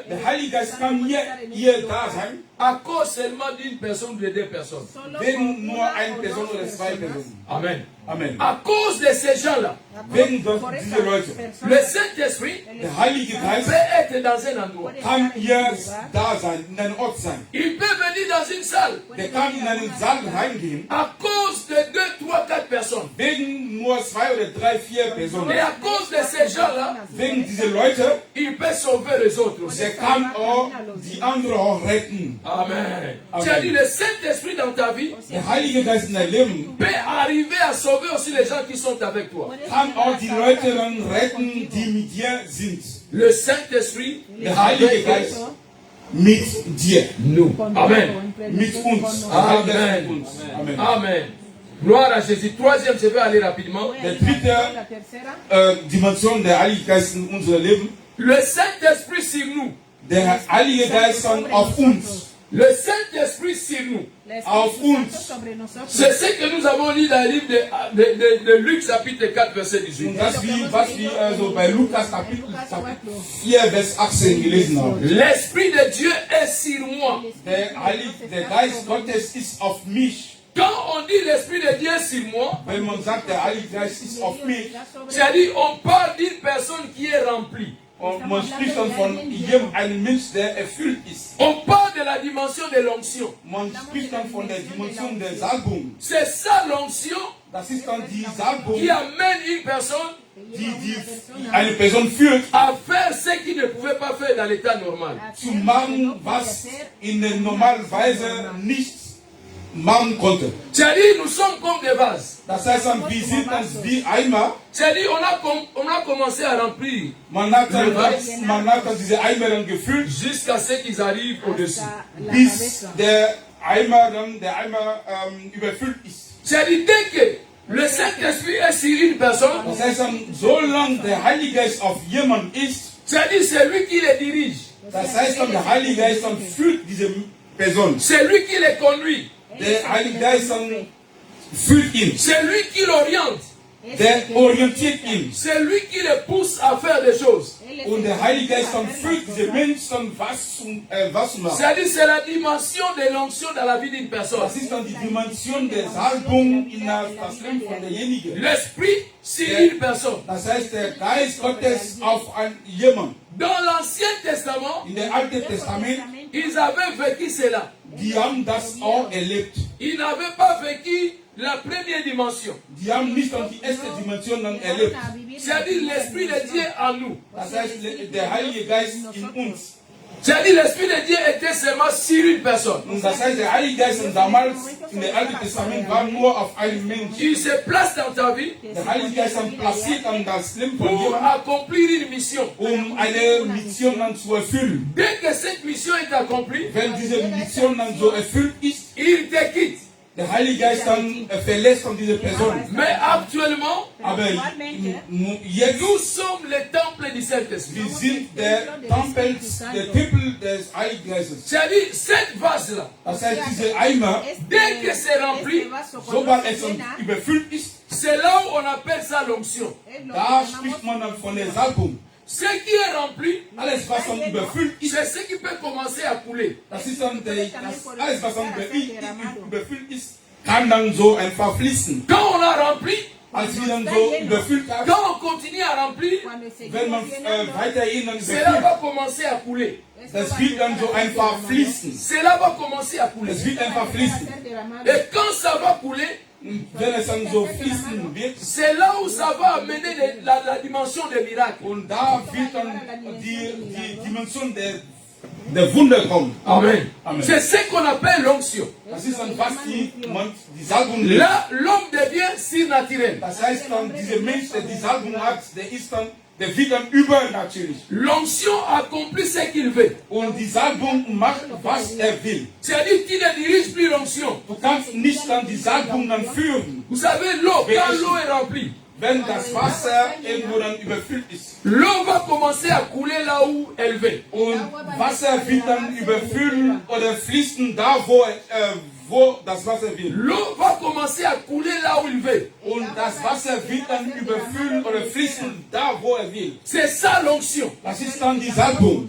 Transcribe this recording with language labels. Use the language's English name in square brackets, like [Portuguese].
[German] Der Heilige Geist kann hier da sein, [French] à cause seulement d'une personne ou de deux personnes. [German] wenn nur eine Person oder zwei Personen. Amen. Amen. [French] À cause de ces gens-là, [German] Wegen dieser Leute. [French] le Saint-Esprit [German] Der Heilige Geist [French] peut être dans un endroit. [German] kann hier da sein, in einem Ort sein. [French] Il peut venir dans une salle [German] Der kann in einen Saal reingehen, [French] à cause de 2, 3, 4 personnes. [German] wegen nur 2 oder 3, 4 Personen. [French] Et à cause de ces gens-là, [German] Wegen dieser Leute, [French] il peut sauver les autres aussi. [German] der kann auch die anderen auch retten. Amen. Amen. [French] Tu as dit, le Saint-Esprit dans ta vie [German] Der Heilige Geist in deinem Leben [French] peut arriver à sauver aussi les gens qui sont avec toi. [German] kann auch die Leute dann retten, die mit dir sind. [French] Le Saint-Esprit [German] Der Heilige Geist mit dir, [French] nous. Amen. [German] mit uns. Der Heilige Geist Amen. mit uns. Amen. [French] Amen. Gloire à Jésus. Troisième, je vais aller rapidement. [German] Der dritte Dimension der Heilige Geist in unserem Leben, [French] Le Saint-Esprit sur nous. [German] der Heilige Geist dann auf uns. [French] Le Saint-Esprit sur nous. [German] Auf uns. [French] C'est ce que nous avons lu dans le livre de Luc chapitre 4 verset 18. [German] Und das, was wir also bei Lukas Kapitel 4, Vers 18 gelesen haben. [French] L'Esprit de Dieu est sur moi. [German] Der Geist Gottes ist auf mich. [French] Quand on dit l'Esprit de Dieu est sur moi, [German] Wenn man sagt, der Heilige Geist ist auf mich, [French] c'est-à-dire on parle d'une personne qui est remplie. [German] und man spricht dann von einem Mensch, der erfüllt ist. [French] On parle de la dimension de l'onction. [German] Man spricht dann von der Dimension der Salbung. [French] C'est ça l'onction [German] Das ist dann die Salbung, [French] qui amène une personne [German] die eine Person führt, [French] à faire ce qu'il ne pouvait pas faire dans l'état normal. [German] zu machen, was in der normalen Weise nicht machen konnte. [French] C'est-à-dire nous sommes comme des vases. [German] Das heißt dann, wir sind dann wie Eimer. [French] C'est-à-dire on a commencé à remplir [German] Man hat dann diese Eimer dann gefüllt, [French] jusqu'à ce qu'ils arrivent au-dessus. [German] bis der Eimer überfüllt ist. [French] C'est-à-dire dès que le Saint-Esprit est sur une personne, [German] Das heißt dann, solange der Heilige Geist auf jemand ist, [French] c'est-à-dire c'est lui qui les dirige. [German] das heißt dann, der Heilige Geist dann führt diese Person. [French] C'est lui qui les conduit. [German] Der Heilige Geist dann führt ihn. [French] C'est lui qui l'oriente. [German] Der orientiert ihn. [French] C'est lui qui les pousse à faire des choses. [German] Und der Heilige Geist dann führt diese Menschen was zu machen. [French] C'est-à-dire c'est la dimension de l'onction dans la vie d'une personne. [German] Das ist dann die Dimension der Salbung in das Leben von derjenigen. [French] L'Esprit sur une personne. [German] Das heißt, der Geist Gottes auf jemand. [French] Dans l'Ancien Testament, [German] In der Alten Testament, [French] ils avaient vécu cela. [German] die haben das auch erlebt. [French] Ils n'avaient pas vécu la première dimension. [German] Die haben nicht dann die erste Dimension dann erlebt. [French] C'est-à-dire l'Esprit de Dieu en nous. [German] Das heißt, der Heilige Geist in uns. [French] C'est-à-dire l'Esprit de Dieu était seulement sur une personne. [German] Und das heißt, der Heilige Geist damals in der Alten Testament war nur auf einen Menschen. [French] Il se place dans ta vie [German] Der Heilige Geist dann platziert an das Leben von [French] pour [German] jemandem, [French] accomplir une mission. [German] eine Mission dann zu erfüllen. [French] Dès que cette mission est accomplie, [German] Wenn diese Mission dann so erfüllt ist, [French] il te quitte. [German] der Heilige Geist dann verlässt von dieser Person. [French] Mais actuellement, [German] Aber jetzt, [French] nous sommes le temple du Saint-Esprit. [German] wir sind der Tempel des Heiligen Geistes. [French] C'est-à-dire cette vase-là, [German] Das heißt, diese Eimer, [French] dès que c'est rempli, [German] sobald es dann überfüllt ist, [French] c'est là où on appelle ça l'onction. [German] da spricht man dann von der Salbung. [French] Ce qui est rempli, [German] Alles, was dann überfüllt ist, [French] c'est ce qui peut commencer à couler. [German] das ist dann alles, was dann überfüllt ist, kann dann so einfach fließen. [French] Quand on a rempli, [German] Als wir dann so überfüllt haben, [French] quand on continue à remplir, [German] wenn man weiterhin dann [French] cela [German] überfüllt, [French] va commencer à couler. [German] das wird dann so einfach fließen. [French] Cela va commencer à couler. [German] Es wird einfach fließen. [French] Et quand ça va couler, [German] Und wenn es dann so fließen wird, [French] c'est là où ça va amener la dimension des miracles. [German] und da wird dann die Dimension der der Wunder kommen. Amen. Amen. [French] C'est ce qu'on appelle l'onction. [German] Das ist dann, was die Salbung nennt. [French] Là, l'homme devient surnaturel. [German] Das heißt dann, dieser Mensch, der die Salbung hat, der wird dann übernatürlich. [French] L'onction accomplit ce qu'il veut. [German] Und die Salbung macht, was er will. [French] C'est-à-dire qu'il ne dirige plus l'onction. [German] Du kannst nicht dann die Salbung dann führen. [French] Vous savez, l'eau, quand l'eau est remplie, [German] Wenn das Wasser irgendwo dann überfüllt ist. [French] l'eau va commencer à couler là où elle veut. [German] Und Wasser wird dann überfüllen oder fließen da, wo das Wasser will. [French] L'eau va commencer à couler là où il veut. [German] Und das Wasser wird dann überfüllen oder fließen da, wo er will. [French] C'est ça l'onction. [German] Das ist dann die Salbung.